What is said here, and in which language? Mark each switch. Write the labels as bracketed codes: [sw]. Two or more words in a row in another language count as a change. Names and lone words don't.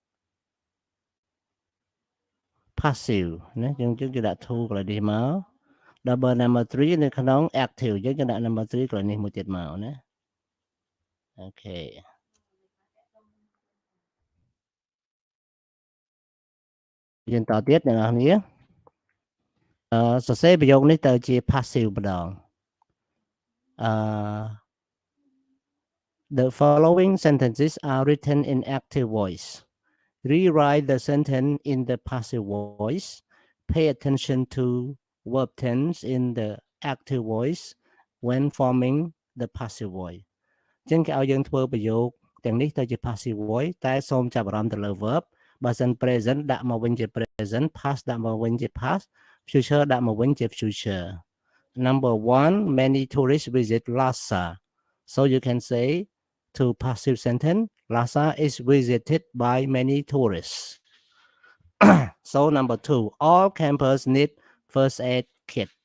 [km] passive ណាយើងដាក់ 2 កន្លែងនេះមក [en] double number 3 [km] នៅក្នុង active យើងจะដាក់ [en] number 3 [km] ក្រោយនេះមួយទៀតមកណាអូខេយើងតទៀតអ្នកនរគ្នាសរសេរប្រយោគនេះទៅជា passive ម្ដង [en] The following sentences are written in active voice. Rewrite the sentence in the passive voice. Pay attention to verb tense in the active voice when forming the passive voice. [km] ចឹងគេឲ្យយើងធ្វើប្រយោគទាំងនេះទៅជា [en] passive voice [km] តែសូមចាប់អារម្មណ៍ទៅលើ verb បើសិន present ដាក់មកវិញជា present, past ដាក់មកវិញជា past, future ដាក់មកវិញជា future. [en] Number 1, many tourists visit Lhasa. So you can say to passive sentence, Lhasa is visited by many tourists. So number 2, all campers need first aid kit.